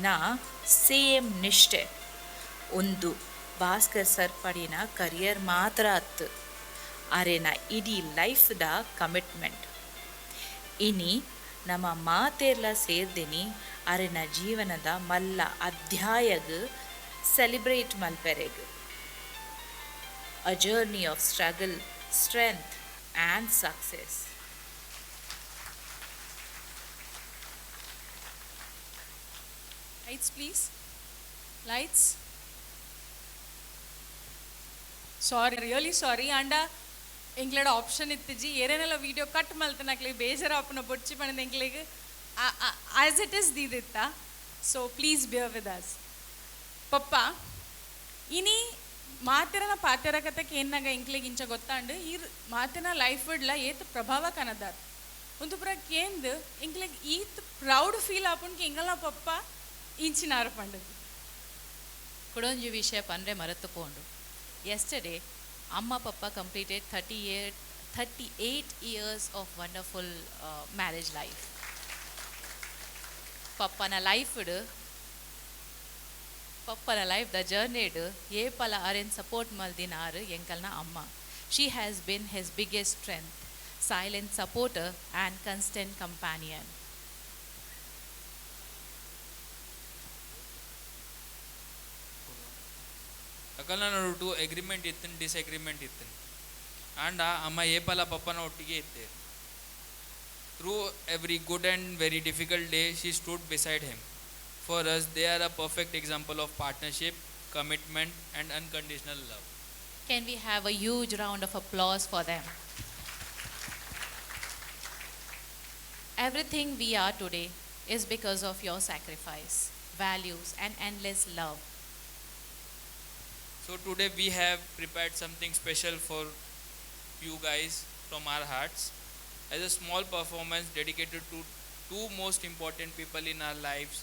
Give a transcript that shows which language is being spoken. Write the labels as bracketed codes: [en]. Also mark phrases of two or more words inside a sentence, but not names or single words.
[tcy] ಸೇಮ್ ನಿಷ್ಠೆ ಒಂದು ಭಾಸ್ಕರ್ ಸರ್ಪಡಿನ ಕರಿಯರ್ ಮಾತ್ರ ಅತ್ತು ಅರೆನ ಇಡೀ ಲೈಫ್ದ ಕಮಿಟ್ಮೆಂಟ್ ಇನಿ ನಮ್ಮ ಮಾತೆರ್ಲ ಸೇರ್ದಿನಿ ಅರೆನ ಜೀವನದ ಮಲ್ಲ ಅಧ್ಯಾಯಗ್ ಸೆಲಿಬ್ರೇಟ್ ಮಲ್ಪೆರೆಗ್ [en] a journey of struggle strength and success. Lights please. Lights. Sorry, really sorry. [tcy] And ಇಂಗ್ಲಡ ಆಪ್ಷನ್ ಇತ್ತಿಜಿ ಏನೇನೆಲ್ಲ ವಿಡಿಯೋ ಕಟ್ ಮಲ್ತನಕ್ಲಿ ಬೇಜಾರಾಪನ ಬೊಚ್ಚಿ ಪಣದ ಇಂಗ್ಲಿಗೆ [en] as it is [tcy] ದೀದಿತ್ತ [en] so please bear with us [tcy] ಪಪ್ಪ ಇನಿ ಮಾತೆರನ ಪಾತೆರ ಕಥಕ್ಕೆ ಏನಾಗ ಇಂಕ್ಲಿಗೆ ಇಂಚ ಗೊತ್ತಾಂಡು ಈ ಮಾತಿನ ಲೈಫ್ ಇಡ್ಲ ಏತ್ ಪ್ರಭಾವ ಕನದಾರ ಒಂದು ಪುರ ಕೇಂದ್ ಇಂಕ್ಲಿಗೆ ಈತ್ [en] proud feel [tcy] ಆಪುನ್ಗೆ ಇಂಗಲ್ಲ ಪಪ್ಪ ಇಂಚಿನಾರ ಪಂಡದು ಕುಡೊಂಜಿ ವಿಷಯ ಪಂಡ್ರೆ ಮರೆತುಕೊಂಡು [en] yesterday amma papa completed 38 years of wonderful marriage life pappana life the journey [tcy] ye pala aren [en] support [tcy] maldinar enkalna amma [en] she has been his biggest strength silent supporter and constant companion [tcy] ಅಕಲ್ನ ನೋಡು ಅಗ್ರಿಮೆಂಟ್ ಇತ್ತನ್ ಡಿಸ್ಅಗ್ರಿಮೆಂಟ್ ಇತ್ತನ್ ಆಂಡ ಅಮ್ಮ ಏಪಲ ಪಪ್ಪನ ಒಟ್ಟಿಗೆ ಇತ್ತೆ [en] through every good and very difficult day she stood beside him for us they are a perfect example of partnership commitment and unconditional love can we have a huge round of applause for them everything we are today is because of your sacrifice values and endless love. So today we have prepared something special for you guys from our hearts as a small performance dedicated to two most important people in our lives.